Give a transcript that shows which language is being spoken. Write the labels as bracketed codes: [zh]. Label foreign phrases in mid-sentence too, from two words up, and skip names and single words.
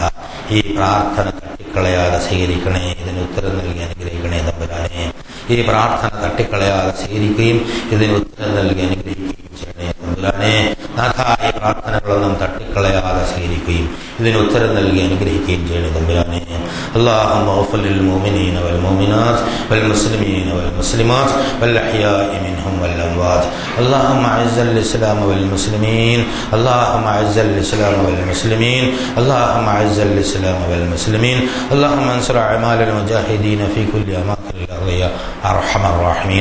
[ml] ഈ പ്രാർത്ഥന തട്ടിക്കളയാതെ സ്വീകരിക്കണേ, ഇതിന് ഉത്തരം നൽകി അനുഗ്രഹിക്കണേ തമ്പുരാനെ. ഈ പ്രാർത്ഥന തട്ടിക്കളയാതെ സ്വീകരിക്കുകയും ഇതിന് ഉത്തരം നൽകി അനുഗ്രഹിക്കുകയും ചെയ്യണേ തമ്പുരാനെ. നാഥ, ഈ പ്രാർത്ഥനകളൊന്നും തട്ടിക്കളയാതെ സ്വീകരിക്കുകയും ഇതിന് ഉത്തരം നൽകി അനുഗ്രഹിക്കുകയും ചെയ്യണേ തമ്പുരാനെ. [ar] اللهم اغفر للمؤمنين والمؤمنات والمسلمين والمسلمات والأحياء منهم والأموات. اللهم أعز الإسلام والمسلمين. اللهم أعز الإسلام والمسلمين. اللهم أعز الإسلام والمسلمين. اللهم انصر أعمال المجاهدين في كل أماكن الأرض يا أرحم الراحمين.